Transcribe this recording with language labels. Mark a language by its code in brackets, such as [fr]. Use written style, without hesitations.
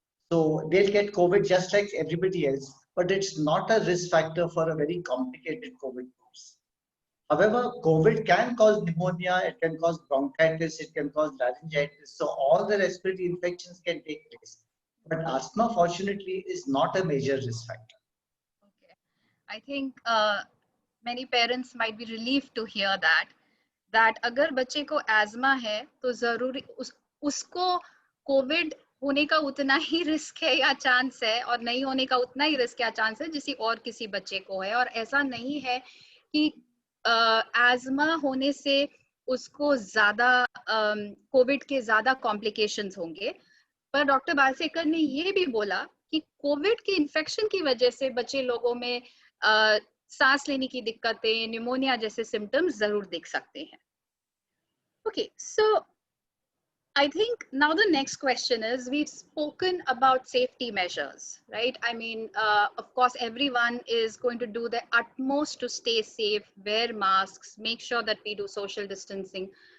[en] So they'll get COVID just like everybody else, but it's not a risk factor for a very complicated COVID course. However, COVID can cause pneumonia, it can cause bronchitis, it can cause laryngitis. So all the respiratory infections can take place. But asthma, fortunately, is not a major risk factor. Okay. [hi] I think many parents might be relieved to hear that अगर बच्चे को asthma है तो जरूरी उसको Covid होने का उतना ही रिस्क है या चांस है, और नहीं होने का उतना ही रिस्क या चांस है जिसी और किसी बच्चे को है। और ऐसा नहीं है कि एज़मा होने से उसको ज्यादा कोविड के ज्यादा कॉम्प्लिकेशंस होंगे। पर डॉक्टर बालसेकर ने ये भी बोला कि कोविड के इन्फेक्शन की वजह से बच्चे लोगों में सांस लेने की दिक्कतें, न्यूमोनिया जैसे सिम्टम्स जरूर दिख सकते हैं। [en] Okay, so I think now the next question is, we've spoken about safety measures, right? I mean, of course, everyone is going to do their utmost to stay safe, wear masks, make sure that we do social distancing.